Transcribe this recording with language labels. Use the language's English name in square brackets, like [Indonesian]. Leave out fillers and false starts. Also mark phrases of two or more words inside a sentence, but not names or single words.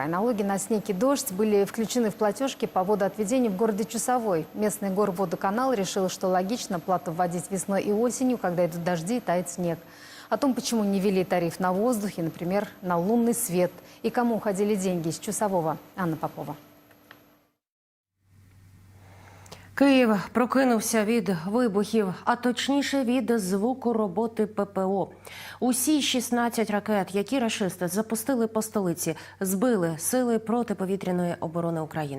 [Russian] Налоги на снег и дождь были включены в платежки по водоотведению в городе Чусовой. Местный горводоканал решил, что логично плату вводить весной и осенью, когда идут дожди и тает снег. О том, почему не ввели тариф на воздух и, например, на лунный свет, и кому уходили деньги из Чусового, Анна Попова. [Ukrainian] Київ прокинувся від вибухів, а точніше від звуку роботи ППО. Усі 16 ракет, які рашисти запустили по столиці, збили сили протиповітряної оборони України.